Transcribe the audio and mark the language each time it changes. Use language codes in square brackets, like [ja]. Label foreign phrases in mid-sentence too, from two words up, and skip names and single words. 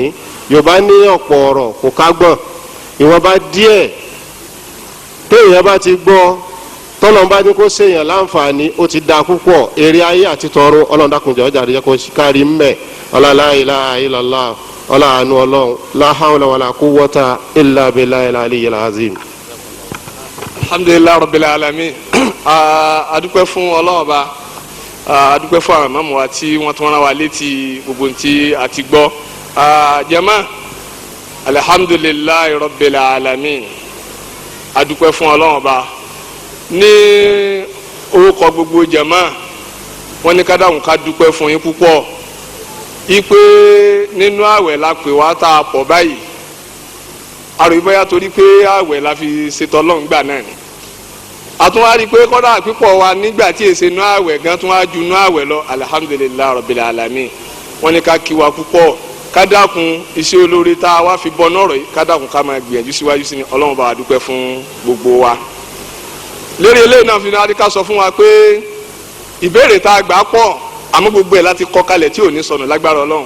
[yo] Yorùbá ní ọ̀pọ̀ ọ̀rọ̀ kò kágbọ̀n, ìwọ̀nba díẹ̀ téèyàn bá ti gbọ́ tọ́lọ́n bá ní kó ṣèyàn láǹfààní ó ti da púpọ̀. Èrè ayé àti tọ̀run Ọlọ́run dákunjọ́ ọjà rẹ̀ kó kárí mbẹ̀. [ar] لا إله إلا الله [yo] àánú Ọlọ́run [ar] لا حول ولا قوة إلا بالله العلي العظيم. الحمد لله رب العالمين. [yo] Adúpẹ́ fún Ọlọ́run ọba, adúpẹ́ fún àwọn mọ̀mọ́ wa tí wọ́n tún rán wa létí gbogbo tí a ti gbọ́. [ar] جماعة الحمد لله رب العالمين. [yo] Adúpẹ́ fún Ọlọ́run ọba ní orúkọ gbogbo jama. Wọ́n ní ká dáhùn ká dúpẹ́ fún yín púpọ̀. Ipe nínú àwẹ̀ la pè wá tá a pọ̀ báyìí. Àròyìn bóyá torí pé àwẹ̀ la fi ṣètò Ọlọ́run gbà náà ni. Àtún wá rí i pé kọ́dà pípọ̀ wa nígbà tí èsè nú àwẹ̀ gan tún wá ju nú àwẹ̀ lọ. [ar] الحمد لله رب العالمين. [yo] Wọ́n ní ká kí wa púpọ̀, ká dákun iṣẹ́ olóore tá a wá fi bọ́ nọ́ọ̀rọ̀ yìí, ká dákun ká máa gbìyànjú síwájú sí ni. Ọlọ́run bá wa dúpẹ́ fún gbogbo wa. lórí eléyìí náà fi ní adika sọ fún wa pé ìbéèrè tá a gbà pọ̀ àmọ́ gbogbo ẹ̀ láti kọ́ kalẹ̀ tí ò ní sọnù lágbára Ọlọ́run.